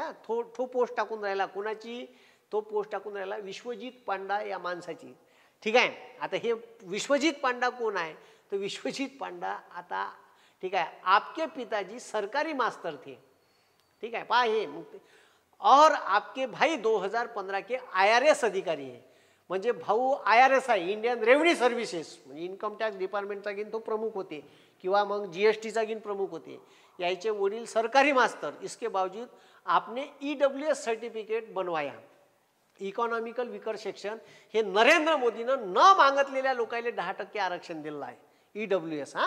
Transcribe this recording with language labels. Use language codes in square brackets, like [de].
[mr] हा तो पोस्ट टाकून राहिला कोणाची तो पोस्ट टाकून राहिला विश्वजीत पांडा या माणसाची. ठीक आहे. आता हे विश्वजीत पांडा कोण आहे तर विश्वजीत पांडा आता [hi] ठीक है आपके पिताजी सरकारी मास्टर थे. ठीक है पहा हे और आपके भाई 2015 के IRS अधिकारी है. [mr] म्हणजे भाऊ IRS आहे इंडियन रेव्हेन्यू सर्व्हिसेस म्हणजे इन्कम टॅक्स डिपार्टमेंटचा घेऊन तो प्रमुख होते किंवा मग GSTचा घेऊन प्रमुख होते. याचे वडील सरकारी मास्टर. [hi] इसके बावजूद आपने EWS सर्टिफिकेट बनवाया. [mr] इकॉनॉमिकल विकर सेक्शन हे नरेंद्र मोदीनं न मागितलेल्या लोकांना 10% आरक्षण दिलं आहे EWS.